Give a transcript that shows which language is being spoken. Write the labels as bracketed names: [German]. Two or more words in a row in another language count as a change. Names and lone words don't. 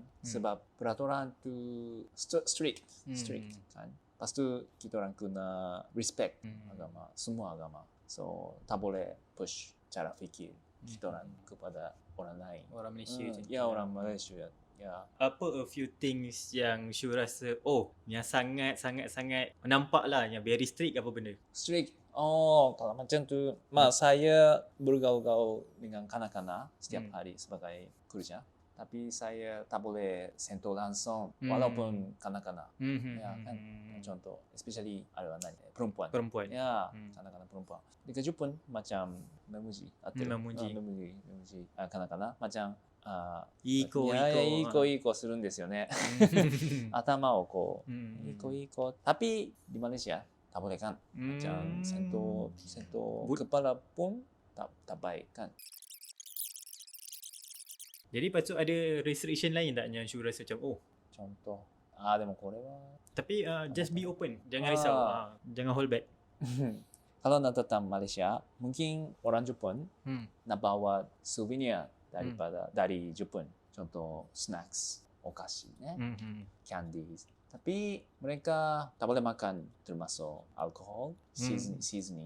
[Malay] Sebab peraturan tu strict kan. Lepas tu kita orang kena respect agama, semua agama. So tak boleh push cara fikir kita orang kepada orang lain. Orang Malaysia macam tu. Ya, orang Malaysia. Ya. Apa [English] a few things [Malay] yang Syu rasa yang sangat nampak lah yang [English] very strict [Malay] apa benda? Strict. Kalau macam tu, saya bergaul-gaul dengan kanak-kanak setiap hari sebagai kerja. Tapi saya tak boleh sentuh langsung walaupun kanak-kanak. Ya kan. Contoh, especially ada anak perempuan. Ya, kanak-kanak perempuan. Di kerja pun macam memuji kanak-kanak macam [Japanese] いい子するんですよね。頭をこう、いい子。 [Malay] Tapi di Malaysia tak boleh kan. Macam sentuh kepala pun tak baik kan. Jadi patut ada restriction lain tak yang Syu rasa macam Contoh. [Japanese] でもこれは [English] tapi just be open, [Malay] jangan risau, jangan [English] hold back. [Malay] Kalau nak datang Malaysia, mungkin orang Jepun nak bawa souvenir dari Jepun. Contoh snacks, okashi, candies. Tapi mereka tak boleh makan termasuk alkohol, seasoning,